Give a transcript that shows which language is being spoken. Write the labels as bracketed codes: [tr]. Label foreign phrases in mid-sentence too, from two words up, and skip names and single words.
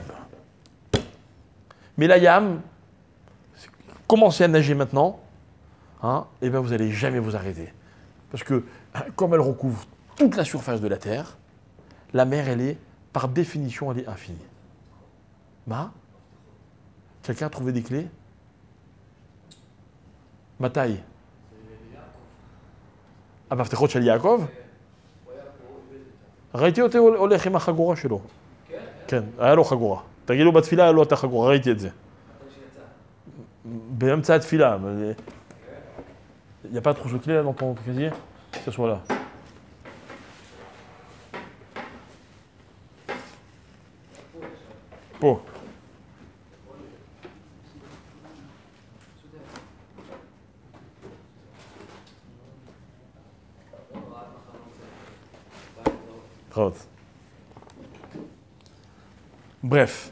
[fr] Mais la Yam, commencez à nager maintenant, et bien vous n'allez jamais vous arrêter. Parce que, comme elle recouvre toute la surface de la Terre, la mer, elle est, par définition, elle est infinie. Bah, quelqu'un a trouvé des clés? Ma taille. [he] המפתחות של יעקב? ראיתי אותו הולך עם החגורה שלו. כן, היה לו חגורה. תגיד לו בתפילה היה לו את החגורה, ראיתי את זה. באמצע התפילה. [fr] Il n'y a pas de trousseau clé là dans ton casier? Que ce soit là. Po. Bref.